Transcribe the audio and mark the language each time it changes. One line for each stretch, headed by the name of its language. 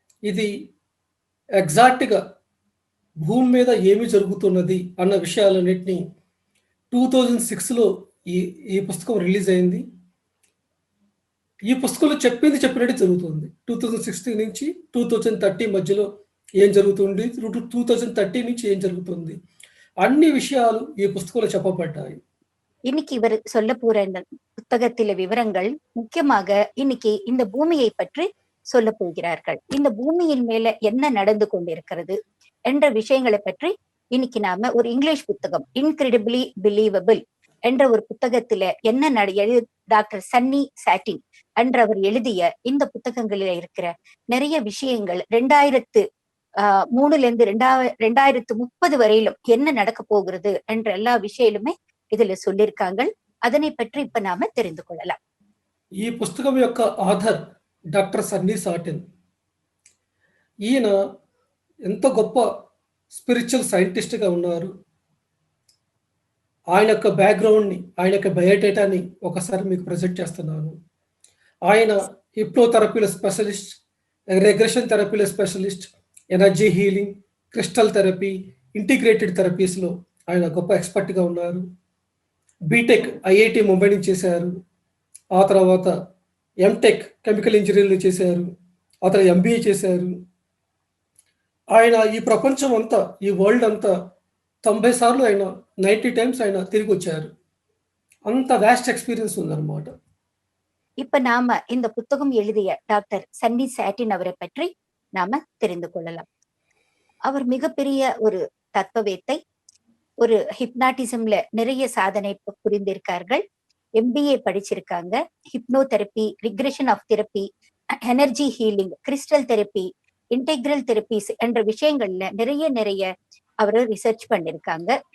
Telugu: ఇది ఎగ్జాక్ట్గా భూమి మీద ఏమి జరుగుతున్నది అన్న విషయాలన్నింటినీ 2006లో ఈ పుస్తకం రిలీజ్ అయింది. ఈ పుస్తకంలో చెప్పినట్టు జరుగుతుంది. 2016 నుంచి 2030 మధ్యలో ఏం జరుగుతుంది, 2030 నుంచి ఏం జరుగుతుంది, అన్ని విషయాలు ఈ పుస్తకంలో చెప్పబడ్డాయి.
Tamil: இன்னைக்கு இவர் சொல்ல போற இந்த புத்தகத்தில விவரங்கள் முக்கியமாக இன்னைக்கு இந்த பூமியை பற்றி சொல்ல போகிறார்கள். இந்த பூமியின் மேல என்ன நடந்து கொண்டிருக்கிறது என்ற விஷயங்களை பற்றி இன்னைக்கு நாம ஒரு இங்கிலீஷ் புத்தகம் இன்கிரெடிபிளி பிலீவபிள் என்ற ஒரு புத்தகத்தில என்ன டாக்டர் சன்னி சாட்டின் என்றவர் எழுதிய இந்த புத்தகங்களில இருக்கிற நிறைய விஷயங்கள் 2003ல இருந்து 2030 வரையிலும் என்ன நடக்க போகிறது என்ற எல்லா விஷயங்களுமே இதுல சொல்லியிருக்காங்க. அதனை பற்றி இப்ப நாம தெரிந்து கொள்ளலாம்.
Telugu: ఈ పుస్తకం యొక్క ఆథర్ డాక్టర్ సన్నీ సాటిన్. ఈయన ఎంత గొప్ప స్పిరిచువల్ సైంటిస్ట్గా ఉన్నారు. ఆయన యొక్క బ్యాక్గ్రౌండ్ని, ఆయన యొక్క బయోడేటాని ఒకసారి మీకు ప్రజెంట్ చేస్తున్నాను. ఆయన హిప్నోథెరపీల specialist, regression థెరపీల specialist, energy healing, crystal therapy, integrated థెరపీస్లో ఆయన గొప్ప ఎక్స్పర్ట్గా ఉన్నారు. బీటెక్ ఐఐటి ముంబై నుంచి చేశారు. ఆ తర్వాత ఎంటెక్ కెమికల్ ఇంజనీరింగ్లో చేశారు. ఆ తర్వాత ఎంబీఏ చేశారు. ఆయన ఈ ప్రపంచం అంతా, ఈ వరల్డ్ అంతా 90 సార్లు ఆయన 90 టైమ్స్ ఆయన తిరిగి వచ్చారు. అంత వ్యాస్ట్ ఎక్స్పీరియన్స్ ఉందన్నమాట.
Tamil: இப்ப நாம இந்த புத்தகம் எழுதிய டாக்டர் சன்னி சாட்டின் அவரை பற்றி நாம தெரிந்து கொள்ளலாம். அவர் மிகப்பெரிய ஒரு தத்துவவேத்தை. ஒரு ஹிப்னாட்டிசம்ல நிறைய சாதனை புரிந்திருக்கார்கள். MBA படிச்சிருக்காங்க. Hypnotherapy, regression of therapy, energy healing, crystal therapy, integral therapies என்ற விஷயங்கள்ல நிறைய அவர் ரிசர்ச் பண்ணிருக்காங்க.